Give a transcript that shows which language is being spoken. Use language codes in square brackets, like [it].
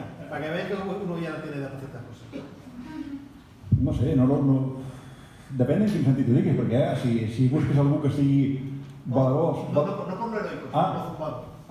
[es] Para que vean que uno ya no tiene edad para ciertas cosas. No sé, no... [ca] Depèn en quin sentit ho diguis, perquè si busques algú que sigui valerós... [es] No por lo heroico, no zumbado.